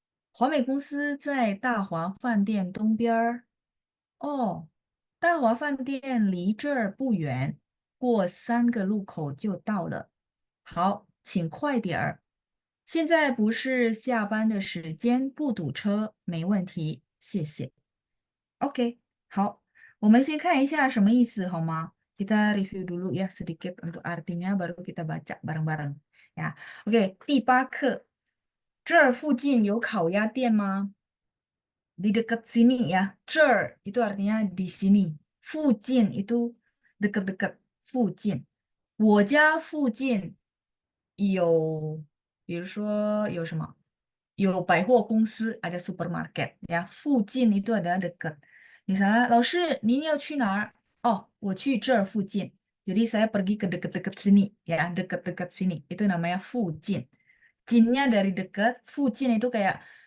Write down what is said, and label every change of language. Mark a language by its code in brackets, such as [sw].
[zh] 华美公司在大华饭店东边儿。哦，大华饭店离这儿不远，过3个路口就到了。好，请快点儿。现在不是下班的时间，不堵车，没问题，谢谢。 [id] OK， [zh] 好，我们先看一下什么意思好吗？ [id] Kita review dulu ya sedikit untuk artinya, baru kita baca bareng-bareng ya. [zh] Oke，第8课，这儿附近有烤鸭店吗？ [id] di dekat sini ya. 这儿 itu artinya di sini. 附近 itu dekat-dekat 附近。 [zh] 我家附近有，比如说有什么？有百货公司， [id] ada supermarket ya. 附近 itu adalah dekat. Misalnya, [zh] 老师，您要去哪儿？哦，我去这儿附近。 [id] Jadi saya pergi ke dekat-dekat sini ya, dekat-dekat sini. Itu namanya 附近. Jinnya dari dekat, 附近 itu kayak